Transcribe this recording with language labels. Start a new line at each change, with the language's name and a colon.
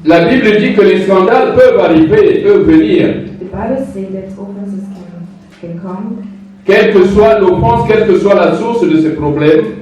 French: La Bible dit que les scandales peuvent arriver, peuvent venir.
English: The Bible says that offenses can come.
French: Quelle que soit l'offense, quelle que soit la source de ces problèmes,